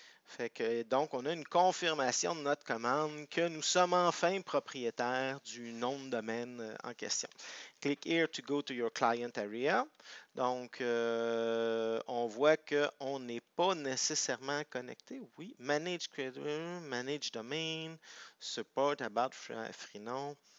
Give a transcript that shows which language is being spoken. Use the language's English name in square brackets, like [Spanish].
[French] Fait que, donc, on a une confirmation de notre commande que nous sommes enfin propriétaires du nom de domaine en question. [English] Click here to go to your client area. [French] Donc, on voit qu'on n'est pas nécessairement connecté. [English] Oui, manage creator, manage domain, support about Freenom.